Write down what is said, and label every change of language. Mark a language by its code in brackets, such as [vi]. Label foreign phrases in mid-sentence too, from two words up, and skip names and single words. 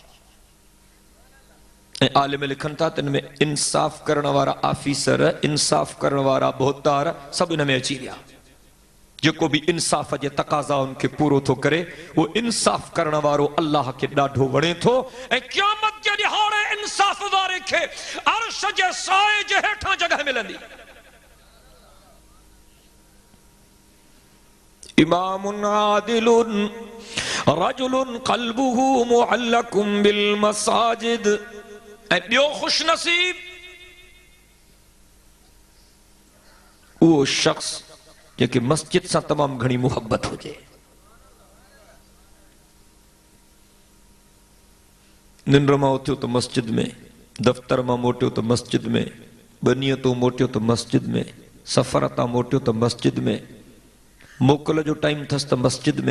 [sd] ऐं आलिम लिखनि था त इन में इंसाफ करण वारा आफिसर, इंसाफ करण वारा बोहतार सभु इन में अची विया। जेको भी इंसाफ जे तकाज़ा उनखे पूरो थो करे, वो इंसाफ करण वारो अल्लाह खे ॾाढो वणे थो। ऐं क़यामत जे ॾिहाड़े इंसाफ वारे खे अर्श जे साए जे हेठां जगह मिलंदी। [ar] إمامٌ عادلٌ رجلٌ قلبه معلقٌ بالمساجد. [sd] ऐं ॿियो ख़ुश नसीब उहो शख्स जेके मस्जिद सां तमामु घणी मुहब्बत हुजे। निंड मां उथियो त मस्जिद में, दफ़्तर मां मोटियो त मस्जिद में, बनीअ तो मोटियो त मस्जिद में, सफ़र तां मोटियो त मस्जिद में, मोकल जो टाइम अथसि त मस्जिद में।